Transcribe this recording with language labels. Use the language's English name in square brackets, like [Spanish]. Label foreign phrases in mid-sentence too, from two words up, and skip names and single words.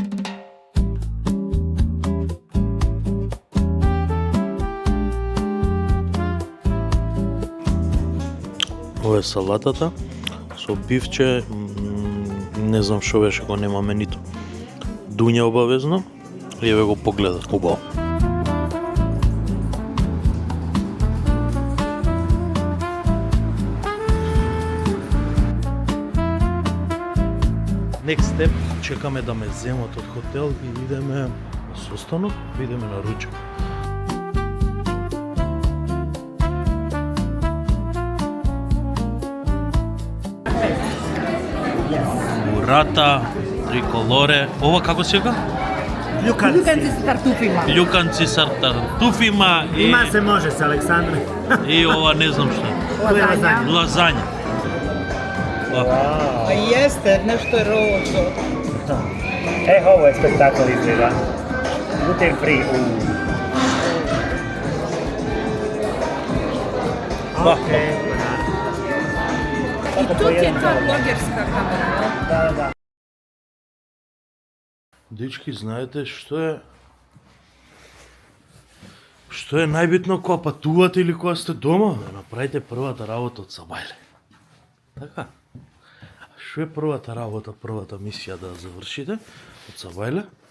[Macedonian] Ова е салатата со бифче, не знам што беше, го нема менито. Дуња обавезно, и еве го погледат, убаво. [English] Next step, [Macedonian] чекаме да ме земат од хотел и идеме на состанок, идеме на ручек. Бурата, триколоре, ова како се вика? [Serbian] Луканци с тартуфима. Љуканци с тартуфима и [Macedonian] Има се може с Александра. и ова не знам што е. Лазања. Лазања. [Serbian] Pa jeste, nešto je rođo. Ovo je spektakl izgleda. [English] Gluten free. [Serbian] Okej. I tu ti je ta blogerska kamera, jel? Da, da. [Macedonian] Дечки, знаете што е најбитно кога патувате или кога сте дома? Да направите првата работа од сабајле. Така. Што е првата работа, првата мисија да завршите од сабајле?